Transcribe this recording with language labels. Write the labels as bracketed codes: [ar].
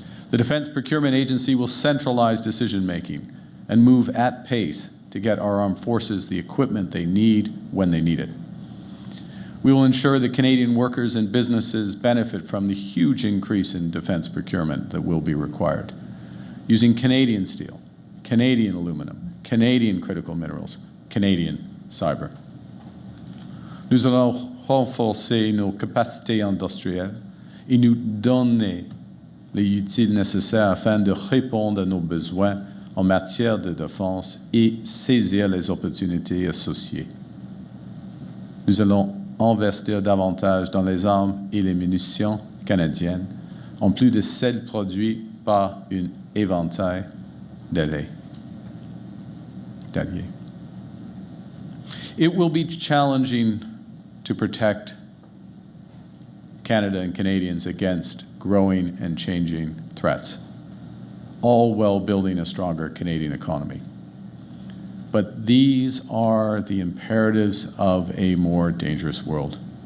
[en] The Defense Procurement Agency will centralize decision-making and move at pace to get our armed forces the equipment they need when they need it. We will ensure that Canadian workers and businesses benefit from the huge increase in defense procurement that will be required, using Canadian steel, Canadian aluminum, Canadian critical minerals, Canadian cyber. [fr] Nous allons renforcer nos capacités industrielles et nous donner les outils nécessaires afin de répondre à nos besoins en matière de défense et saisir les opportunités associées. Nous allons investir davantage dans les armes et les munitions canadiennes, en plus de celles produites par un éventail d'alliés. [en] It will be challenging to protect Canada and Canadians against growing and changing threats, all while building a stronger Canadian economy. But these are the imperatives of a more dangerous world.